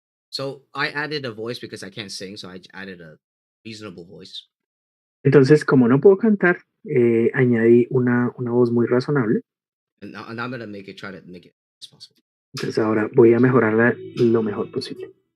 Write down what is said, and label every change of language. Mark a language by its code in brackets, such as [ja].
[en] So I added a voice because I can't sing, so I added a reasonable voice. [es] Entonces, como no puedo cantar, añadí una voz muy razonable. [en] And now I'm gonna try to make it as possible. [es] Entonces ahora voy a mejorarla lo mejor posible.